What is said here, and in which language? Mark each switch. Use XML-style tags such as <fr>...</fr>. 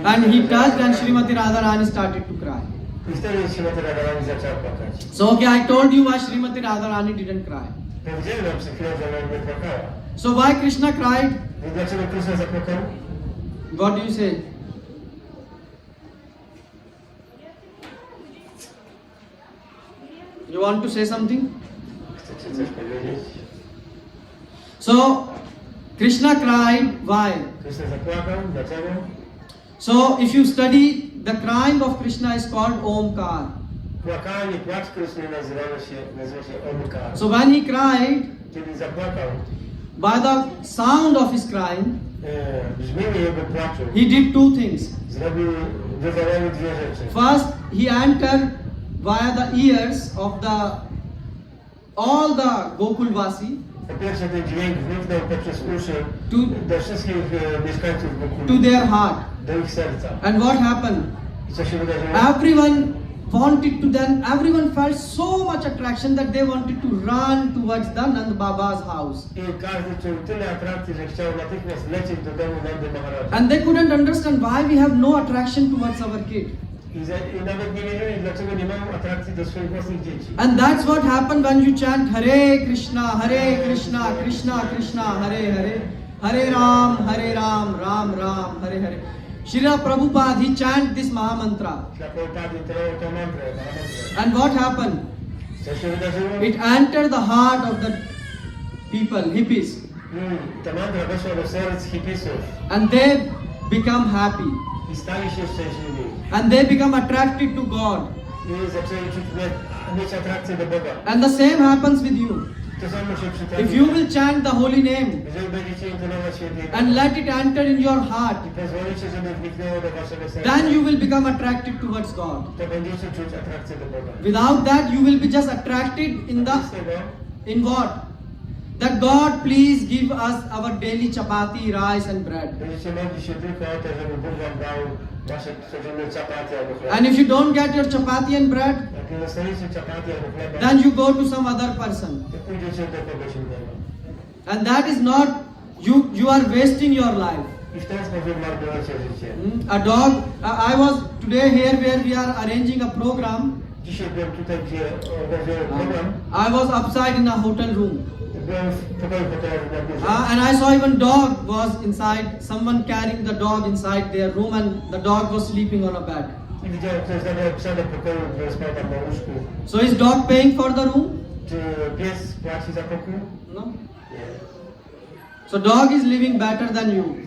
<en>And he touched and Srimati Radharani started to cry.</en> <pl>I wtedy Śrimati Radharani zaczęła płakać.</pl> <en>So okay, I told you why Srimati Radharani didn't cry.</en> <pl>Powiedziałem wam przed chwilą, że ona nie płakała.</pl> <en>So why Krishna cried?</en> <pl>Więc dlaczego Kryszna zapłakał?</pl> <en>What do you say? You want to say something?</en> <pl>Chcecie coś powiedzieć?</pl> <en>So Krishna cried. Why?</en> <pl>Kryszna zapłakał. Dlaczego?</pl> <en>So if you study, the crying of Krishna is called Omkar.</en> <pl>Płakanie, płacz Kryszny nazywa się Omkar.</pl> <en>So when he cried,</en> <pl>Kiedy zapłakał,</pl> <en>by the sound of his crying,</en> <pl>brzmienie jego płaczu</pl> <en>he did two things.</en> <pl>wywołały dwie rzeczy.</pl> <en>First, he entered via the ears of all the Gokulvasi</en> <pl>Po pierwsze, ten dźwięk wniknął poprzez uszy do wszystkich mieszkańców</pl> <en>to</en> <pl>Gokulu,</pl> <en>their heart.</en> <pl>do ich serca.</pl> <en>And what happened?</en> <pl>I co się wydarzyło?</pl> <en>Everyone wanted to then, everyone felt so much attraction that they wanted to run towards the Nand Baba's house.</en> <pl>I każdy czuł tyle atrakcji, że chciał natychmiast lecieć do domu Nandy Maharaja.</pl> <en>And they couldn't understand why we have no attraction towards our kid.</en> <pl>I nawet nie wiedzieli, dlaczego nie mają atrakcji do swoich własnych dzieci.</pl> <en>And that's what happened when you chant Hare Krishna, Krishna Krishna, Hare Hare, Hare Ram, Ram Ram, Hare Hare. Srila Prabhupada, he chant this Mahamantra.</en> <pl>Dla Prabhupada intonował tę mantrę, Mahamantrę.</pl> <en>And what happened?</en> <pl>Co się wydarzyło?</pl> <en>It entered the heart of the people, hippies.</en> <pl>Ta mantra weszła do serc hipisów</pl> <en>And they become happy.</en> <pl>i stali się szczęśliwi.</pl> <en>And they become attracted to God.</en> <pl>I zaczęli mieć atrakcję do Boga.</pl> <en>And the same happens with you.</en> <pl>To samo się przytrafi.</pl> <en>If you will chant the holy name</en> <pl>Jeżeli będziecie intonować świętego</pl> <en>and let it enter in your heart,</en> <pl>i pozwolicie, żeby wniknęło do waszego serca,</pl> <en>then you will become attracted towards God.</en> <pl>to będziecie czuć atrakcję do Boga.</pl> <en>Without that, you will be just attracted</en> <pl>Bez tego,</pl> <en>in what? That God, please give us our daily chapati, rice and bread.</en> <pl>będziecie modlić się tylko o to, żeby Bóg wam dał wasze codzienne chapati albo chleb.</pl> <en>And if you don't get your chapati and bread,</en> <pl>Jak nie dostaniecie chapati albo chleba,</pl> <en>then you go to some other person.</en> <pl>to pójdziecie do kogoś innego.</pl> <en>And that is not, you are wasting your life.</en> <pl>I w ten sposób marnujecie życie.</pl> <en>A dog, I was today here where we are arranging a program.</en> <pl>Dzisiaj byłem tutaj, gdzie organizuję program.</pl> <en>I was upside in a hotel room.</en> <pl>Byłem w pokoju hotelowym na górze.</pl> <en>And I saw even dog was inside, someone carrying the dog inside their room and the dog was sleeping on a bed.</en> <pl>I widziałem, ktoś zabrał psa do pokoju, który spał tam na łóżku.</pl> <en>So is dog paying for the room?</en> <pl>Czy pies płaci za pokój?</pl> <en>No.</en> <pl>Nie.</pl> <en>So dog is living better than you.</en>